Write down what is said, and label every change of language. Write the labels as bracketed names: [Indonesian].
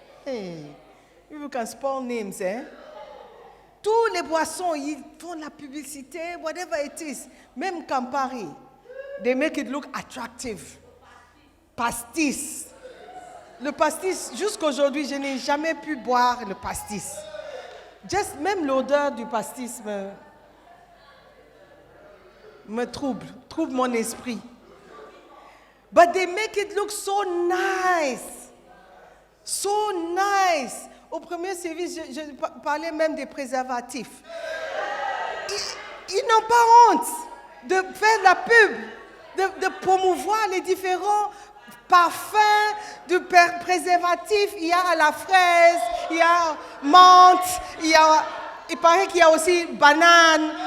[English] Hey, you can spell names, eh? [French] Tous les boissons, ils font la publicité, [English] whatever it is. Même Campari, they make it look attractive. [French] Pastis. Le pastis, jusqu'aujourd'hui, je n'ai jamais pu boire le pastis. Même l'odeur du pastis me trouble mon esprit. [English] But they make it look so nice. So nice. [French] Au premier service, je parlais même des préservatifs. Ils n'ont pas honte de faire la pub, de promouvoir les différents parfums de préservatifs. Il y a à la fraise, il y a menthe, il paraît qu'il y a aussi banane.